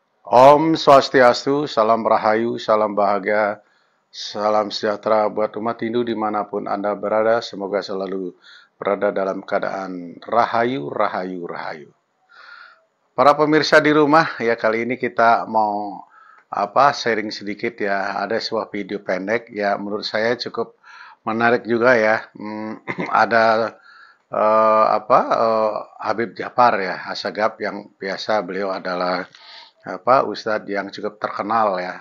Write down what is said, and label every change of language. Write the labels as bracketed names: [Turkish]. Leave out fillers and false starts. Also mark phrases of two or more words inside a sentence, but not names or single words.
[Sanskrit] Om Swastiastu, [Indonesian] salam rahayu, salam bahagia, salam sejahtera buat umat Hindu dimanapun Anda berada. Semoga selalu berada dalam keadaan rahayu, rahayu, rahayu. Para pemirsa di rumah, ya kali ini kita mau sharing sedikit ya. Ada sebuah video pendek ya, menurut saya cukup menarik juga ya. Ada Habib Djafar ya, Assegaf yang biasa beliau adalah Ustadz yang cukup terkenal ya.